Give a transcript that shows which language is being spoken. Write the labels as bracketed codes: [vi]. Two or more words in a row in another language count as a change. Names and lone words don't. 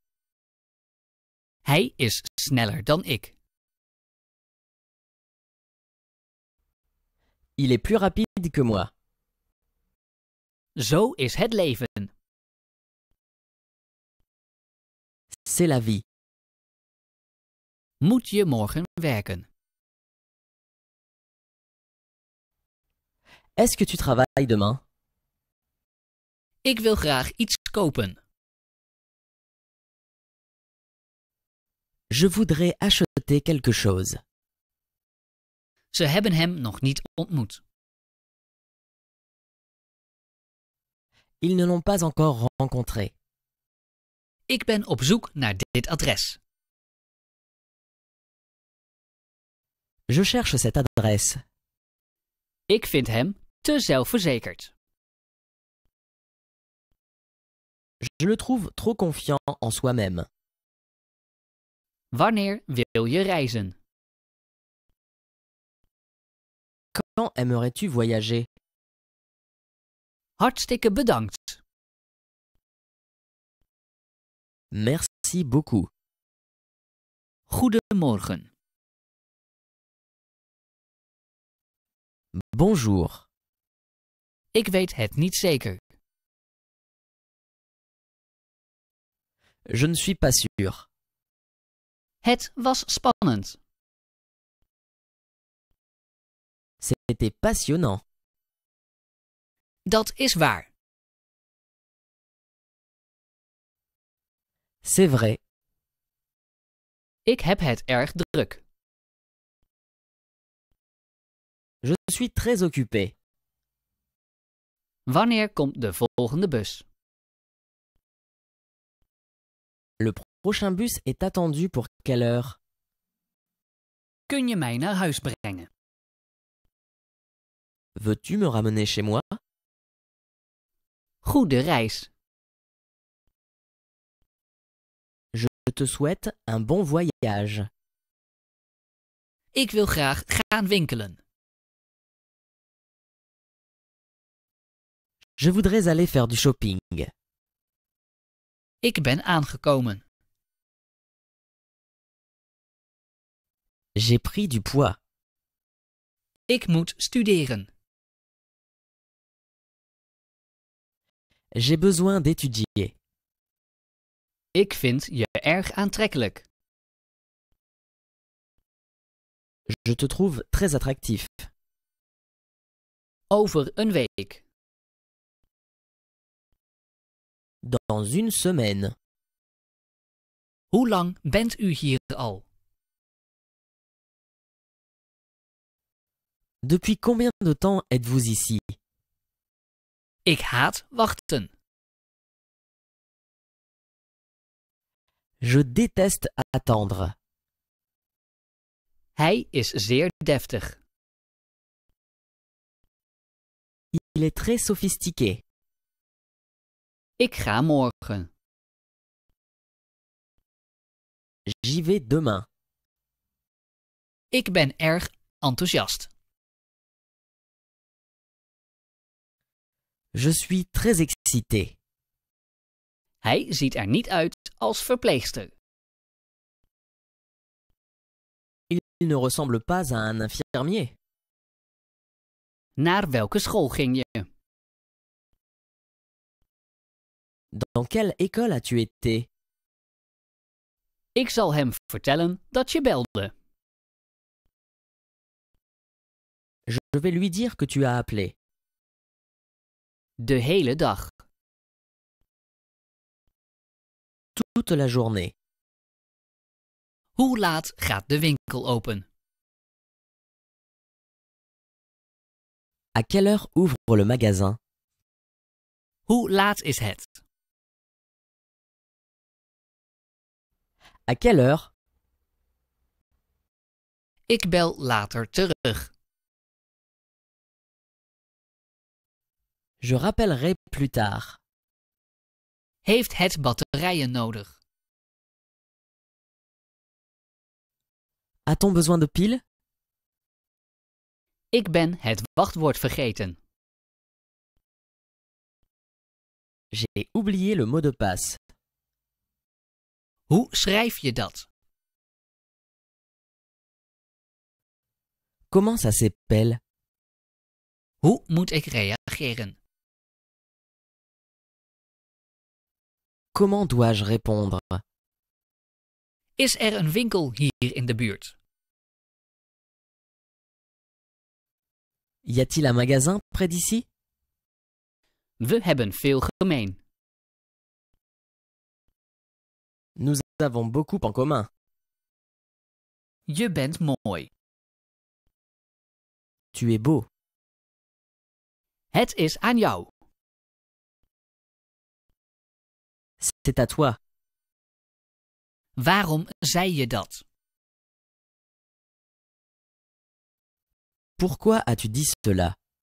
[nl] Hij is sneller dan ik. [fr] Il est plus rapide que moi. [nl] Zo is het leven. [fr] C'est la vie. [nl] Moet je morgen werken? [fr] Est-ce que tu travailles demain? [nl] Ik wil graag iets kopen. [fr] Je voudrais acheter quelque chose. [nl] Ze hebben hem nog niet ontmoet. [fr] Ils ne l'ont pas encore rencontré. [nl] Ik ben op zoek naar dit adres. [fr] Je cherche cette adresse. [nl] Ik vind hem te zelfverzekerd. [fr] Je le trouve trop confiant en soi-même. [nl] Wanneer wil je reizen? [fr] Quand aimerais-tu voyager? [nl] Hartstikke bedankt. [fr] Merci beaucoup. [nl] Goedemorgen. [fr] Bonjour. [nl] Ik weet het niet zeker. [fr] Je ne suis pas sûr. [nl] Het was spannend. [fr] C'était passionnant. [nl] Dat is waar. [fr] C'est vrai. [nl] Ik heb het erg druk. [fr] Je suis très occupé. [nl] Wanneer komt de volgende bus? [fr] Le prochain bus est attendu pour quelle heure? [nl] Kun je mij naar huis brengen? [fr] Veux-tu me ramener chez moi? [nl] Goede reis. [fr] Je te souhaite un bon voyage. [nl] Ik wil graag gaan winkelen. [fr] Je voudrais aller faire du shopping. [nl] Ik ben aangekomen. [fr] J'ai pris du poids. [nl] Ik moet studeren. [fr] J'ai besoin d'étudier. [nl] Ik vind je erg aantrekkelijk. [fr] Je te trouve très attractif. [nl] Over een week. [fr] Dans une semaine. [nl] Hoe lang bent u hier al? [fr] Depuis combien de temps êtes-vous ici? [nl] Ik haat wachten. [fr] Je déteste attendre. [nl] Hij is zeer deftig. [fr] Il est très sophistiqué. [nl] Ik ga morgen. [fr] J'y vais demain. [nl] Ik ben erg enthousiast. [fr] Je suis très excité. [nl] Hij ziet er niet uit als verpleegster. [fr] Il ne ressemble pas à un infirmier. [nl] Naar welke school ging je? [fr] Dans quelle école as-tu été? [nl] Ik zal hem vertellen dat je belde. [fr] Je vais lui dire que tu as appelé. [nl] De hele dag. [fr] Toute la journée. [nl] Hoe laat gaat de winkel open? [fr] À quelle heure ouvre le magasin? [nl] Hoe laat is het? [fr] À quelle heure? [nl] Ik bel later terug. [fr] Je rappellerai plus tard. [nl] Heeft het batterijen nodig? [fr] A-t-on besoin de piles? [nl] Ik ben het wachtwoord vergeten. [fr] J'ai oublié le mot de passe. [nl] Hoe schrijf je dat? [fr] Comment ça s'appelle? [nl] Hoe moet ik reageren? [fr] Comment dois-je répondre? [nl] Is er een winkel hier in de buurt? [fr] Y a-t-il un magasin près d'ici? [nl] We hebben veel gemeen. [fr] Nous avons beaucoup en commun. [nl] Je bent mooi. [fr] Tu es beau. [nl] Het is aan jou. [fr] C'est à toi. [nl] Waarom zei je dat? [fr] Pourquoi as-tu dit cela?